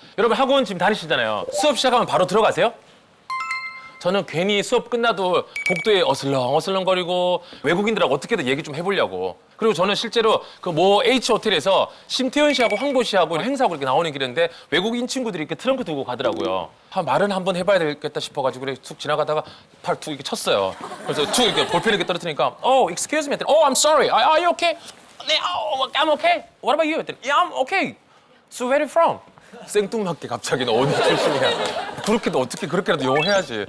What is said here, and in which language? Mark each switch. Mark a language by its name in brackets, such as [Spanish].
[Korean] 여러분 학원 지금 다니시잖아요. 수업 시작하면 바로 들어가세요? 저는 괜히 수업 끝나도 복도에 어슬렁거리고 외국인들하고 어떻게든 얘기 좀 해보려고. 그리고 저는 실제로 그 모 H호텔에서 심태현 씨하고 황보 씨하고 행사하고 이렇게 나오는 길인데 외국인 친구들이 이렇게 트렁크 들고 가더라고요. 말은 한번 해봐야 되겠다 싶어가지고 그래 툭 지나가다가 팔 툭 이렇게 쳤어요. 그래서 툭 이렇게 볼펜 이렇게 떨어뜨리니까 [English] excuse me. [Korean] 했더니 [English] I'm sorry. Are you okay? [Korean] 네, [English] I'm okay. What about you? 했더니 Yeah, I'm okay. So where are you from? [Korean] 생뚱맞게 갑자기 너 어디 출신이야? 그렇게도 어떻게 그렇게라도 영어 해야지.